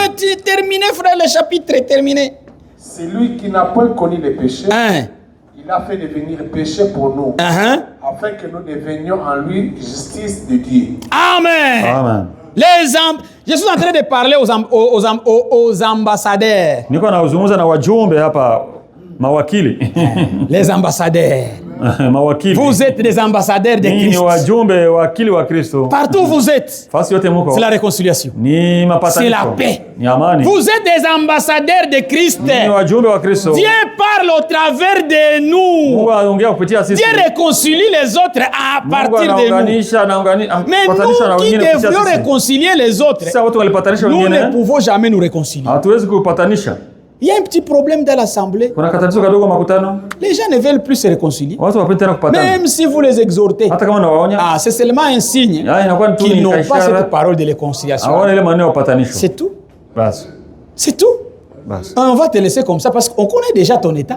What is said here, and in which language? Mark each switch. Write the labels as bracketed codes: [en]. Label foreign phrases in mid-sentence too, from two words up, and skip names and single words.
[fr] Terminez, frère, le chapitre. Terminez. C'est lui qui n'a pas connu les péchés. Il a fait devenir péché pour nous. Afin que nous devenions en lui justice de Dieu. Amen. Amen. Je suis en train de parler aux ambassadeurs. [sw] Niko nazungumza na wajumbe hapa, mawakili. [fr] Les ambassadeurs. [sw] Mawakili. [fr] Vous êtes des ambassadeurs de Christ. [sw] Ni wajumbe wakili wa Kristo. [fr] Partout où vous êtes. [sw] Fasi yote muko. [fr] C'est la réconciliation. [sw] Ni mapatanisho. [fr] C'est la paix. [sw] Ni amani. [fr] Vous êtes des ambassadeurs de Christ. [sw] Ni wajumbe wa Kristo. [fr] Dieu parle au travers de nous. [sw] Mungu anaongea kupitia sisi. [fr] Dieu réconcilie les autres à partir de nous. Mais nous qui devrions réconcilier les autres, nous ne pouvons jamais nous réconcilier. [sw] Hatuwezi kupatanisha. [fr] Il y a un petit problème dans l'assemblée. Les gens ne veulent plus se réconcilier. Même si vous les exhortez, c'est seulement un signe qu'ils n'ont pas cette parole de réconciliation. C'est tout. C'est tout. On va te laisser comme ça parce qu'on connaît déjà ton état.